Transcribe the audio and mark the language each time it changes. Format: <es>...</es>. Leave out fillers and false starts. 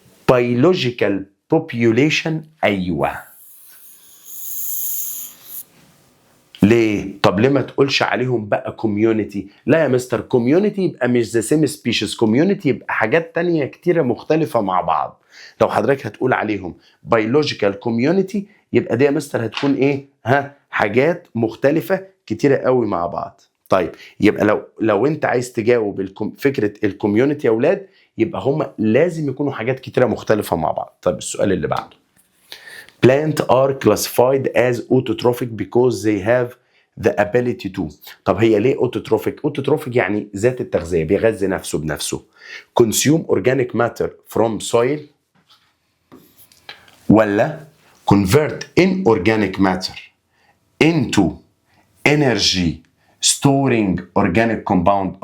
<en>biological population ايوه.</en> <ar>ليه؟ طب ليه ما تقولش عليهم بقى community؟ لا يا مستر community يبقى مش</ar> <en>the same species.</en> <ar>community يبقى حاجات تانية كتيرة مختلفة مع بعض. لو حضرتك هتقول عليهم biological community يبقى دي يا مستر هتكون ايه؟ حاجات مختلفة كتيرة قوي مع بعض. طيب يبقى لو انت عايز تجاوب فكره الكوميونتي يا اولاد يبقى هم لازم يكونوا حاجات كتيره مختلفه مع بعض. طيب السؤال اللي بعده.</ar> <en>plant are classified as autotrophic because they have the ability to.</en> <ar>طب هي ليه autotrophic؟ autotrophic يعني ذات التغذيه بيغذي نفسه بنفسه.</ar> <en>consume organic matter from soil ولا convert inorganic matter into energy storing organic compound.</en>